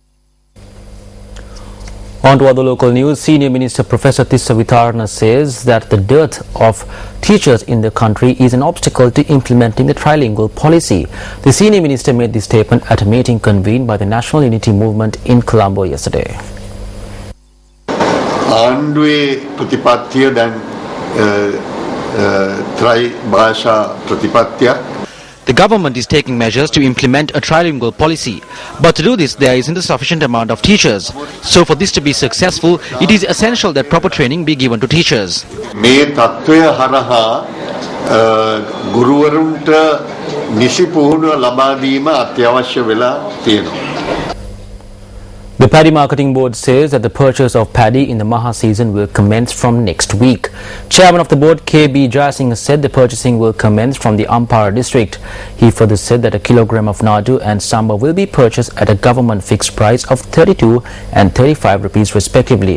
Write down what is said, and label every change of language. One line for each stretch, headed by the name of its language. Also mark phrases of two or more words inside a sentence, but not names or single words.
English: On to other local news, Senior Minister Professor Tissa Vitarna says that the dearth of teachers in the country is an obstacle to implementing the trilingual policy. The Senior Minister made this statement at a meeting convened by the National Unity Movement in Colombo yesterday.
Sinhala: ආණ්ඩුවේ ප්‍රතිපත්තිය දැන් ත්‍රයි භාෂා ප්‍රතිපත්තියක්.
English: The government is taking measures to implement a trilingual policy, but to do this there isn't a sufficient amount of teachers. So for this to be successful, it is essential that proper training be given to teachers.
Sinhala: මේ තත්ත්වය හරහා ගුරුවරුන්ට නිසි පුහුණුව ලබා දීම අත්‍යවශ්‍ය වෙලා තියෙනවා.
English: The Paddy Marketing Board says that the purchase of paddy in the Maha season will commence from next week. Chairman of the board, K.B. Jayasinghe, said the purchasing will commence from the Ampara district. He further said that a kilogram of nadu and samba will be purchased at a government fixed price of 32 and 35 rupees respectively.